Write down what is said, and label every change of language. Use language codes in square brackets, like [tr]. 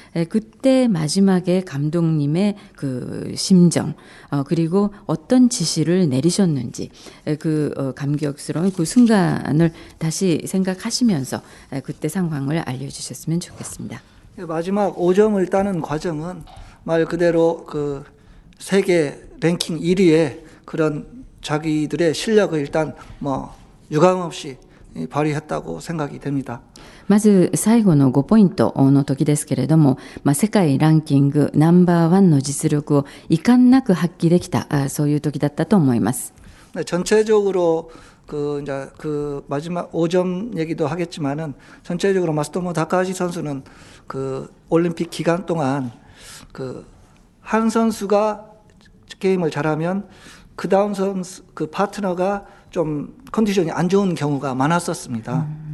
[ko] 그때 마지막에 감독님의 그 심정, 그리고 어떤 지시를 내리셨는지 그 감격스러운 그 순간을 다시 생각하시면서 그때 상황을 알려주셨으면 좋겠습니다. 마지막 5점을 따는 과정은 말 그대로 그 세계 랭킹 1위의 그런 자기들의 실력을 일단 뭐 유감없이 발휘했다고 생각이 됩니다. [ja] まず最後の5ポイントの時ですけれども、世界ランキングナンバーワンの実力を遺憾なく発揮できた、そういう時だったと思います。 [ko] 전체적으로 이제 그 마지막 5점 얘기도 하겠지만은 전체적으로 마스토모 다카하시 선수는 그 올림픽 기간 동안 그 한 선수가 게임을 잘하면 그 다음 선수 그 파트너가 좀 컨디션이 안 좋은 경우가 많았었습니다.